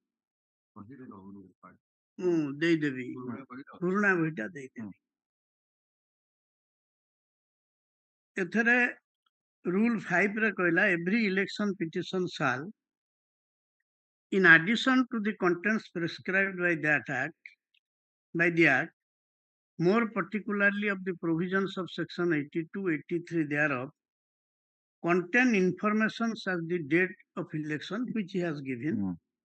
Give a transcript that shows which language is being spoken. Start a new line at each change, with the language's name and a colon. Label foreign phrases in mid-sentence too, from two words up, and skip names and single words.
Odia: ମୁଁ ଦେଇଦେବି ପୁରୁଣା ବହିଟା ଦେଇଦେବି ଏଥିରେ rule 5 ରେ କହିଲା
English: every election petition shall in addition to the contents prescribed by the act more particularly of the provisions of section 82-83 thereof contain information as the date of election which he has given